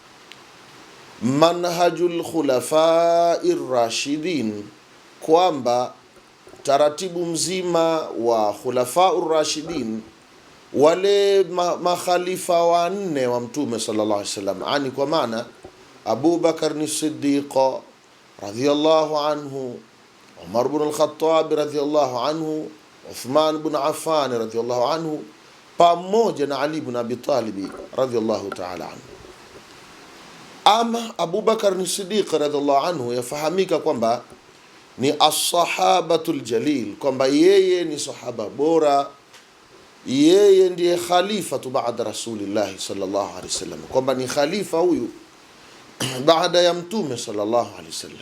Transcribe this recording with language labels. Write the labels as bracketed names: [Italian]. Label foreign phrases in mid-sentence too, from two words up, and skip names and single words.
[Arabic] منهج الخلفاء الراشدين, [Swahili] kwamba taratibu mzima wa [Arabic] الخلفاء الراشدين, [Swahili] wale makhalifa wanne wa Mtume [Arabic] صلى الله عليه وسلم, [Swahili] ani kwa maana Abu Bakar as-Siddiq [Arabic] رضي الله عنه, [Swahili] Umar ibn al-Khattab [Arabic] رضي الله عنه, [Swahili] Uthman ibn Affan [Arabic] رضي الله عنه, [Swahili] pamoja na Ali ibn Abi Talib [Arabic] رضي الله تعالى عنه. [Swahili] Ama Abu Bakar as-Siddiq [Arabic] رضي الله عنه [Swahili] yafahamika kwamba ni [Arabic] الصحابي الجليل, [Swahili] kwamba yeye ni sahaba bora, yeye ndiye khalifa baada [Arabic] رسول الله صلى الله عليه وسلم, [Swahili] kwamba ni khalifa huyu baada ya Mtume [Arabic] صلى الله عليه وسلم.